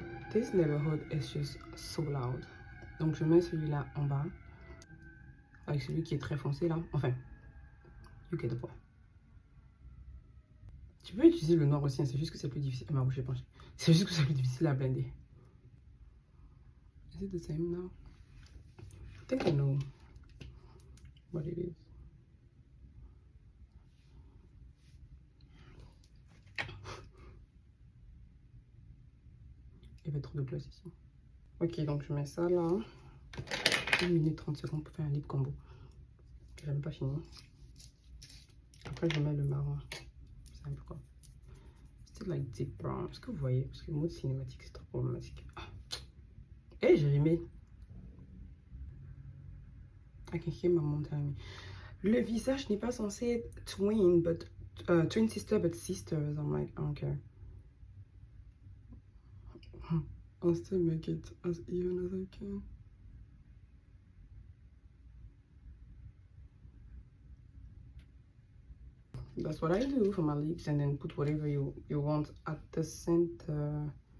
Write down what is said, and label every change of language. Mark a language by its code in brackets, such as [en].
[en] This neighborhood is just so loud. [fr] Donc, je mets celui-là en bas. Avec celui qui est très foncé là. Enfin, [en] you get the point. [fr] Tu peux utiliser le noir aussi, hein, c'est juste que c'est plus difficile. Ma bouche est penchée. C'est juste que c'est plus difficile à blender. [en] Is it the same now? I think I know what it is. [fr] Il y avait trop de place ici. Ok, donc je mets ça là. 1 minute 30 secondes pour faire un lip combo. J'ai même pas fini. Après, je mets le marron. C'est un peu quoi? C'est [en] like deep brown. [fr] Est-ce que vous voyez? Parce que le mode cinématique, c'est trop problématique. Ah. Et j'ai aimé. [en] I can hear my mom telling me. [fr] Le visage n'est pas censé être twin, [en] but twin sister, but sisters. I'm like, I don't care. I'll still make it as even as I can. That's what I do for my lips, and then put whatever you want at the center.